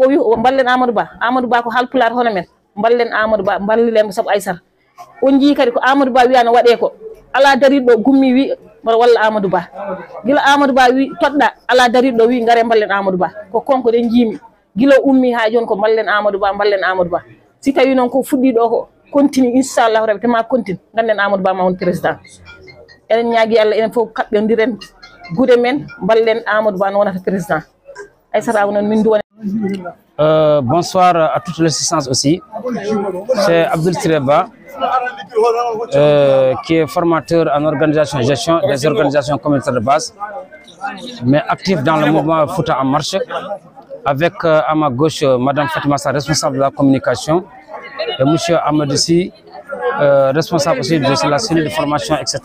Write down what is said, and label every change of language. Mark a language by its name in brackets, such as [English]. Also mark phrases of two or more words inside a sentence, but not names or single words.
[Fula] wi o ballen Amadou Ba ko halpular hono men ballen Amadou Ba ballilen saabu Aissata on jii kadi ko Amadou Ba wiyano waɗe ko ala dariɗo gummi wi mbaɗa walla Amadou Ba gila Amadou Ba wi toɗɗa ala dariɗo wi ngare ballen Amadou Ba ko konko ɗen jiimi gila ummi ha joni ko ballen Amadou Ba si tawi noon ko fuɗɗi ɗo ko continue [Arabic] inchallahu rabbi [Fula] tema continue ganden Amadou Ba ma won président enen ñaagui Allah enen fof kaɓɓodiren guuɗe men ballen Amadou Ba no wonata président Aissata Aw noon min duwone. [French] Bonsoir à toute l'assistance aussi. C'est Abdoul Tireba, qui est formateur en organisation et gestion des organisations communautaires de base, mais actif dans le mouvement Fouta en marche, avec à ma gauche Madame Fatima Sarr, responsable de la communication, et Monsieur Amadissi, responsable aussi de la cellule de formation, etc.